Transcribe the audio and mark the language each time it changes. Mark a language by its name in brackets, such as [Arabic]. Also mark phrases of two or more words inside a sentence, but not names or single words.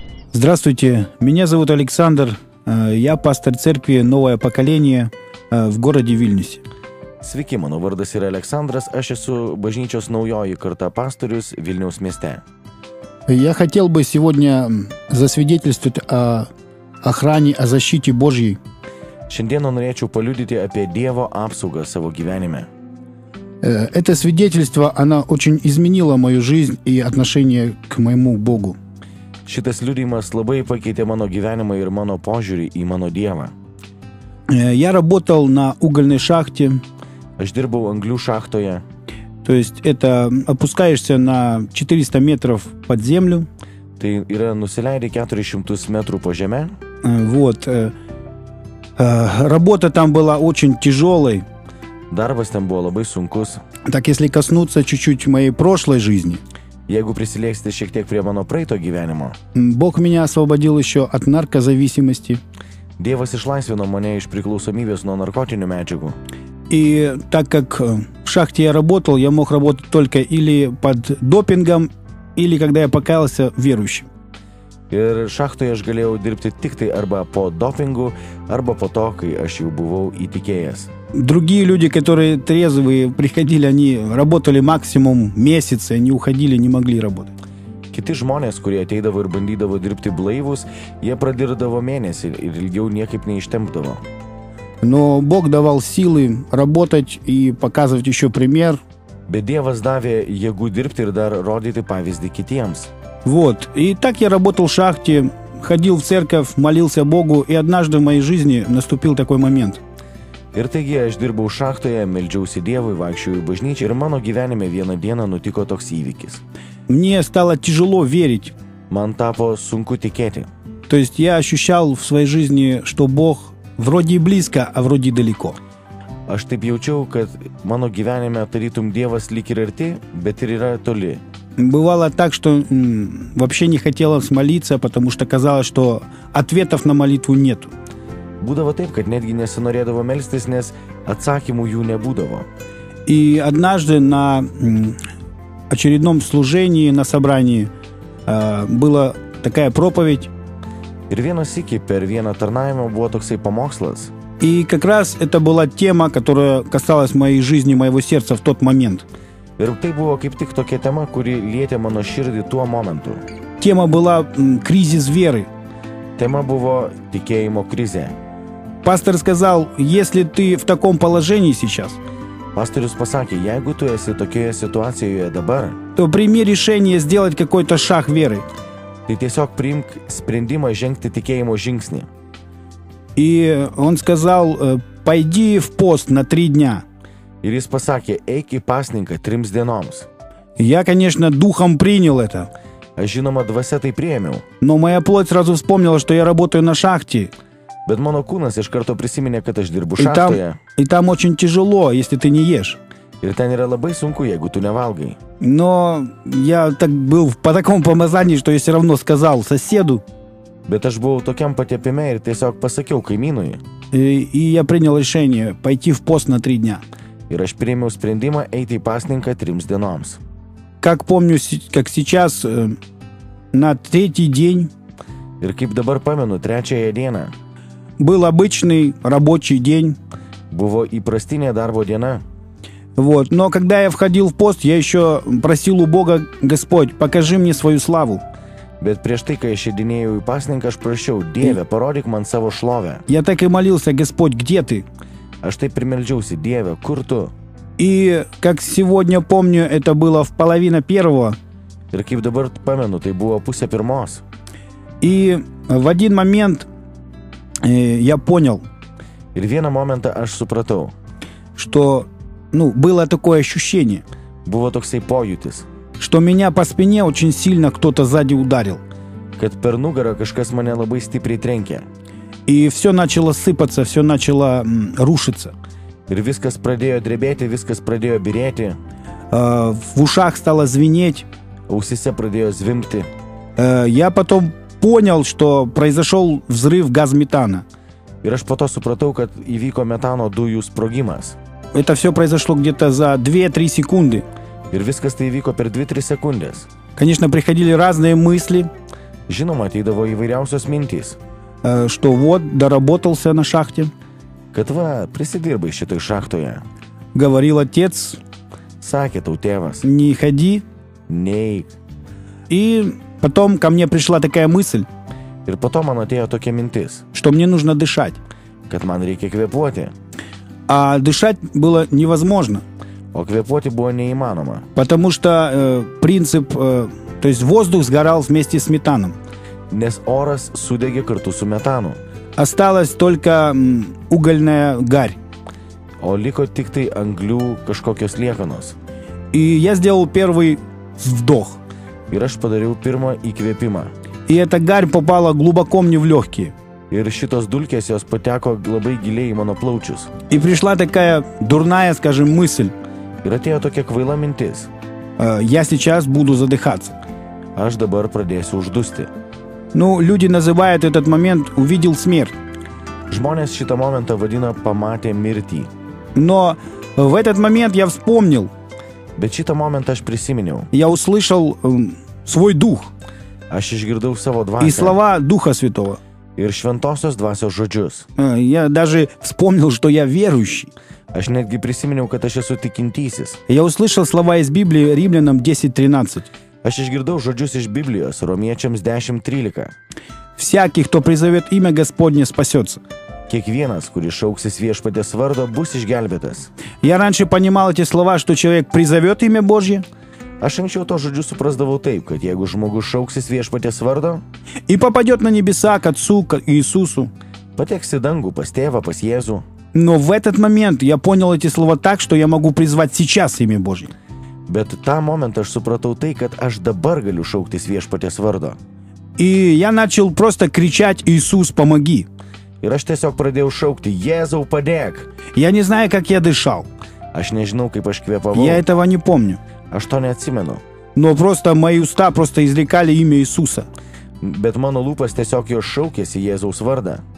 [Russian] Здравствуйте, меня зовут Александр, я пастор церкви «Новое поколение» в городе Вильнюсе. [Lithuanian] Sveiki, mano vardas yra Aleksandras, aš esu bažnyčios naujoji karta pastorius Vilniaus mieste. [Russian] Я хотел бы сегодня засвидетельствовать о охране, о защите Божьей. [Lithuanian] Šiandieną norėčiau paliudyti apie Dievo apsaugą savo gyvenime. [Russian] Это свидетельство, оно очень изменило мою жизнь и отношение к моему Богу. [Lithuanian] Šitas liudijimas labai pakeitė mano gyvenimą ir mano požiūrį į mano Dievą. [Russian] Я работал на угольной шахте. [Lithuanian] Aš dirbau anglių šachtoje. [Russian] То есть это опускаешься на 400 метров под землю. [Lithuanian] Tai yra nusileidė 400 metrų po žemę. [Russian] Вот. Работа там была очень тяжелой. [Lithuanian] Darbas ten buvo labai sunkus. [Russian] Так, если коснуться чуть-чуть моей прошлой жизни. [Lithuanian] Jeigu prisilieksite šiek tiek prie mano praeito gyvenimo. [Russian] Бог меня освободил еще от наркозависимости. [Lithuanian] Dievas išlaisvino mane iš priklausomybės nuo narkotinių medžiagų. [Russian] И так как в шахте я работал, я мог работать только или под допингом, или когда я покаялся верующим. [Lithuanian] Ir šachtoje aš galėjau dirbti tik tai arba po dopingu, arba po to, kai aš jau buvau įtikėjęs. [Russian] Другие люди, которые трезвые, приходили, они работали максимум месяц, они уходили, не могли работать. [Lithuanian] Kiti žmonės, kurie ateidavo ir bandydavo dirbti blaivus, jie pradirdavo mėnesį ir ilgiau niekaip neištempdavo. [Russian] Но Бог давал силы работать и показывать еще пример. [Lithuanian] Bet Dievas davė jėgų dirbti ir dar rodyti pavyzdį kitiems. [Russian] Вот. И так я работал в шахте, ходил в церковь, молился Богу, и однажды в моей жизни наступил такой момент. [Lithuanian] Ir taigi aš dirbau šachtoje, meldžiausi Dievui, vaikščiojau į bažnyčią ir mano gyvenime vieną dieną nutiko toks įvykis. [Russian] Мне стало тяжело верить. [Lithuanian] Man tapo sunku tikėti. [Russian] То есть я ощущал в своей жизни, что Бог вроде и близко, а вроде и далеко. [Lithuanian] Aš taip jaučiau, kad mano gyvenime tarytum Dievas lyg ir arti, bet ir yra toli. [Russian] Бывало так, что вообще не хотелось молиться, потому что казалось, что ответов на молитву нету. [Lithuanian] Būdavo taip, kad netgi nesinorėdavo melstis, nes atsakymų jų nebūdavo. [Russian] И однажды на очередном служении, на собрании, была такая проповедь. [Lithuanian] Ir vieną sykį per vieną tarnavimą buvo toksai pamokslas. [Russian] И как раз это была тема, которая касалась моей жизни, моего сердца в тот момент. [Lithuanian] Ir tai buvo kaip tik tokia tema, kuri lietė mano širdį tuo momentu. [Russian] Тема была кризис веры. [Lithuanian] Tema buvo tikėjimo krizė. [Russian] Пастор сказал, если ты в таком положении сейчас, [Lithuanian] Pastorius pasakė, jeigu tu esi tokioje situacijoje dabar, [Russian] то прими решение сделать какой-то шаг веры. [Lithuanian] tai tiesiog priimk sprendimą žengti tikėjimo žingsnį. [Russian] И он сказал, пойди в пост на 3 дня. [Lithuanian] Ir jis pasakė, eik į pasninką 3 dienoms. [Russian] Я, конечно, духом принял это. [Lithuanian] Aš žinoma dvasia tai priėmiau. [Russian] Но моя плоть сразу вспомнила, что я работаю на шахте. [Lithuanian] Bet mano kūnas iš karto prisiminė, kad aš dirbu [Russian] И [Lithuanian] šachtoje. [Russian] там очень тяжело, если ты не ешь. [Lithuanian] Ir ten yra labai sunku, jeigu tu nevalgai. [Russian] Но я так был по такому помазанию, что я все равно сказал соседу. [Lithuanian] Bet aš buvau tokiam patepime ir tiesiog pasakiau kaimynui. [Russian] И я принял решение пойти в пост на 3 дня. [Lithuanian] Ir aš priėmiau sprendimą eiti į pasninką 3 dienoms. [Russian] Как помню, как сейчас, на 3-й день [Lithuanian] Ir kaip dabar pamenu, 3-ąją dieną [Russian] был обычный рабочий день. [Lithuanian] buvo įprastinė darbo diena. [Russian] Вот. Но когда я входил в пост, я еще просил у Бога: Господь, покажи мне свою славу. [Lithuanian] Bet prieš tai, kai aš įdinėjau į pasninką, aš prašiau, Dieve, parodyk man savo šlovę. [Russian] Я так и молился: Господь, где ты? [Lithuanian] Aš taip primeldžiausi, Dieve, kur tu? [Russian] И как сегодня помню, это было в 12:30. [Lithuanian] Ir kaip dabar pamenu, tai buvo 12:30. [Russian] И в один момент я понял, [Lithuanian] Ir vieną momentą aš supratau, [Russian] что, было такое ощущение, [Lithuanian] buvo toksai pojūtis, [Russian] что меня по спине очень сильно кто-то сзади ударил. [Lithuanian] kad per nugarą kažkas mane labai stipriai trenkė. [Russian] И все начало сыпаться, все начало рушиться. [Lithuanian] Ir viskas pradėjo drebėti, viskas pradėjo birėti, [Russian] В ушах стало звенеть. [Lithuanian] ausyse pradėjo zvimbti. [Russian] Я потом понял, что произошел взрыв газметана. [Lithuanian] Ir aš po to supratau, kad įvyko metano dujų sprogimas. [Russian] Это все произошло где-то за 2-3 секунды. [Lithuanian] Ir viskas tai įvyko per 2-3 sekundės. [Russian] Конечно, приходили разные мысли. [Lithuanian] Žinoma, ateidavo įvairiausios mintys, [Russian] что вот, доработался на шахте, [Lithuanian] kad va, prisidirbai šitai šachtoje. [Russian] говорил отец, [Lithuanian] Sakė tau tėvas, [Russian] не ходи. [Lithuanian] neik. [Russian] И потом ко мне пришла такая мысль, [Lithuanian] Ir po to man atėjo tokia mintis, [Russian] что мне нужно дышать. [Lithuanian] kad man reikia kvėpuoti, [Russian] А дышать было невозможно, [Lithuanian] o kvėpuoti buvo neįmanoma, [Russian] потому что принцип, то есть воздух сгорал вместе с метаном. [Lithuanian] nes oras sudegė kartu su metanu, [Russian] Осталась только угольная гарь. [Lithuanian] o liko tik tai anglių kažkokios liekanos. [Russian] И я сделал первый вдох. [Lithuanian] Ir aš padariau pirmą įkvėpimą. [Russian] И эта гарь попала глубоко мне в легкие. [Lithuanian] Ir šitos dulkės jos pateko labai giliai į mano plaučius. [Russian] И пришла такая дурная, скажем, мысль. [Lithuanian] Ir atėjo tokia kvaila mintis. [Russian] Я сейчас буду задыхаться. [Lithuanian] Aš dabar pradėsiu uždusti. [Russian] Ну, люди называют этот момент «увидел смерть». [Lithuanian] Žmonės šitą momentą vadina pamatė mirtį. [Russian] Но в этот момент я вспомнил, [Lithuanian] Bet šitą momentą aš prisiminiau. [Russian] я услышал свой дух [Lithuanian] Aš išgirdau savo [Russian] и [Lithuanian] dvasią [Russian] слова Духа Святого. [Lithuanian] ir šventosios dvasios žodžius. [Russian] Я даже вспомнил, что я верующий. [Lithuanian] Aš netgi prisiminiau, kad aš esu tikintysis. [Russian] Я услышал слова из Библии Римлянам 10:13. [Lithuanian] Aš išgirdau žodžius iš Biblijos, Romiečiams 10:13. [Russian] Всякий, кто призовет имя Господне, спасется. [Lithuanian] Kiekvienas, kuris šauksis viešpatės vardo, bus išgelbėtas. [Russian] Я раньше понимал эти слова, что человек призовет имя Божье [Lithuanian] Aš anksčiau to žodžius suprasdavau taip, kad jeigu žmogus šauksis viešpatės vardo, [Russian] и попадет на небеса к Отцу, к Иисусу. [Lithuanian] pateks į dangų pas tėvą, pas Jėzų. [Russian] Но в этот момент я понял эти слова так, что я могу призвать сейчас имя Божье. [Lithuanian] Bet tą momentą aš supratau tai, kad aš dabar galiu šauktis viešpatės vardo. [Russian] И я начал просто кричать «Иисус, помоги!». [Lithuanian] Ir aš tiesiog pradėjau šaukti Jėzau padėk. [Russian] Я не знаю, как я дышал. [Lithuanian] Aš nežinau, kaip aš kvėpavau. [Russian] Я этого не помню. [Lithuanian] Aš to neatsimenu. [Russian] Но просто мои уста просто изрекали имя Иисуса. [Lithuanian] Bet mano lūpas tiesiog jo šaukėsi Jėzaus vardą.